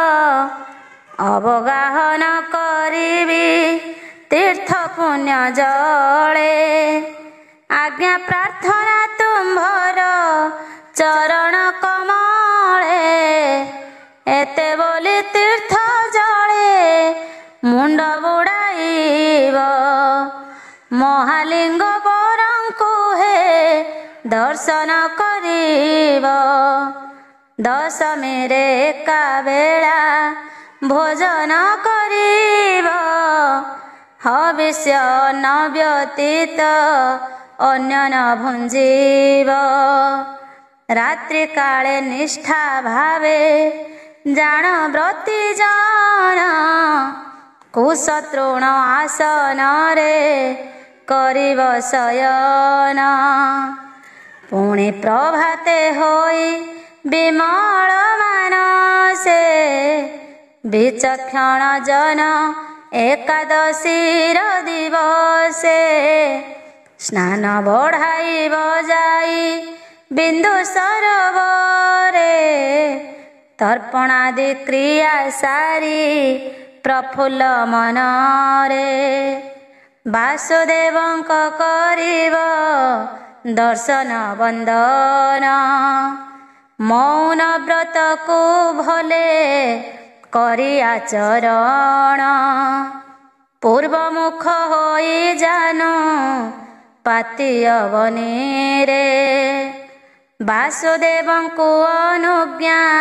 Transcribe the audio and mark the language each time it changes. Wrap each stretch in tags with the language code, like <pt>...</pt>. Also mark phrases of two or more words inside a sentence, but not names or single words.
<or>ଅବଗାହନ କରିବି ତୀର୍ଥ ପୁଣ୍ୟ ଜଳେ ଆଜ୍ଞା ପ୍ରାର୍ଥନା ତୁମ୍ଭର ଚରଣ କମଳେ ଏତେ ବୋଲି ତୀର୍ଥ ଜଳେ ମୁଣ୍ଡ ବୁଡ଼ାଇବ ମହାଲିଙ୍ଗ ବରଙ୍କୁ ହେ ଦର୍ଶନ କରିବ ଦଶମୀ ରେ ଏକା ବେଳା ଭୋଜନ କରିବ ହବିଷ୍ୟ ନ ବ୍ୟତୀତ ଅନ୍ୟ ନ ଭୁଞ୍ଜିବ ରାତ୍ରି କାଳେ ନିଷ୍ଠା ଭାବେ ଯାନ ବ୍ରତୀ ଜନ କୁଶତୃଣ ଆସନ ରେ କରିବ ଶୟନ ପୁଣି ପ୍ରଭାତେ ହୋଇ ବିମଳ ମାନସେ ବିଚକ୍ଷଣ ଜନ ଏକାଦଶୀ ଦିବସେ ସ୍ନାନ ବଢ଼ାଇବ ଯାଇ ବିନ୍ଦୁ ସରୋବରେ ତର୍ପଣାଦି କ୍ରିୟା ସାରି ପ୍ରଫୁଲ୍ଲ ମନରେ ବାସୁଦେବଙ୍କ କରିବ ଦର୍ଶନ ବନ୍ଦନ ମୌନ ବ୍ରତ କୋ ଭଲେ କରି ଆଚରଣ ପୂର୍ବମୁଖ ହୋଇ ଜାନୁ ପାତି ଅବନୀ ରେ ବାସୁଦେବଙ୍କୁ ଅନୁଜ୍ଞା</or>